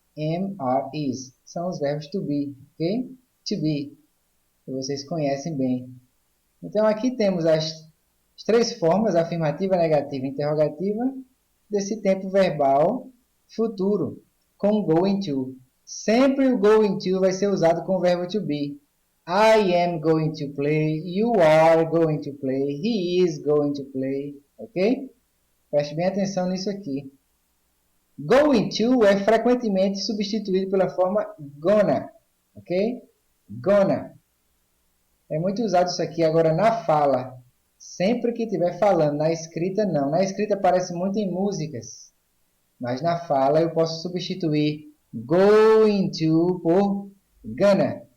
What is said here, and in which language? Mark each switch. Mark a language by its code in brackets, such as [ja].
[pt] Am, are, is. São os verbos to be. Ok? To be. Que vocês conhecem bem. Então, aqui temos as 3 formas, afirmativa, negativa e interrogativa, desse tempo verbal futuro, com going to. Sempre o going to vai ser usado com o verbo to be. [en] I am going to play, you are going to play, he is going to play, ok? [pt] Preste bem atenção nisso aqui. Going to é frequentemente substituído pela forma gonna, ok? Gonna. É muito usado isso aqui agora na fala. Sempre que estiver falando, na escrita não. Na escrita aparece muito em músicas. Mas na fala eu posso substituir going to por gonna.